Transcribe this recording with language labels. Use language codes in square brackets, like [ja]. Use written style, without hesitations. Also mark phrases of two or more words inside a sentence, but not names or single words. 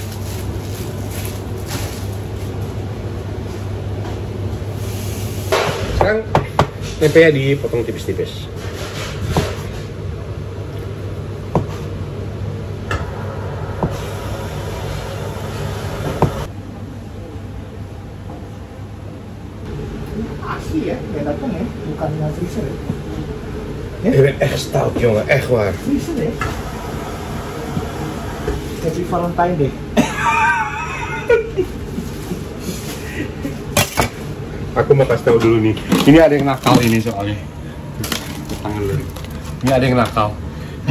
[id] Sekarang tempenya dipotong tipis-tipis. Asli ya, kayak datang ya, bukan yang freezer ya. [nl] Ik ben echt stout, jongen, echt waar. [id] Freezer ya. [en] Happy Valentine Day. [id] Aku mau kasih tahu dulu nih. Ini ada yang nakal ini soalnya. Tangan dulu. Ini ada yang nakal. Dia